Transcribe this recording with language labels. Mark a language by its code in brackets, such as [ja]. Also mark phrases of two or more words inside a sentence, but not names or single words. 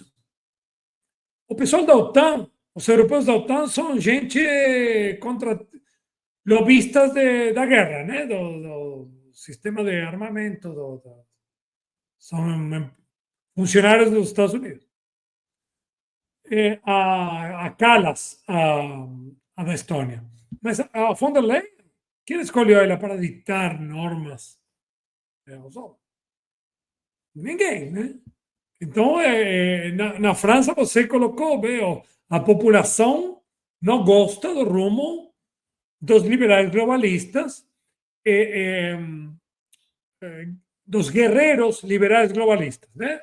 [pt] O pessoal da OTAN, os europeus da OTAN são gente contra lobistas da guerra, né? Do sistema de armamento, são funcionários dos Estados Unidos. A Kallas, a da Estônia. Mas a von der Leyen, quem escolheu ela para ditar normas? Ninguém, né? Então, na França, você colocou, a população não gosta do rumo dos liberais globalistas, dos guerreiros liberais globalistas, né?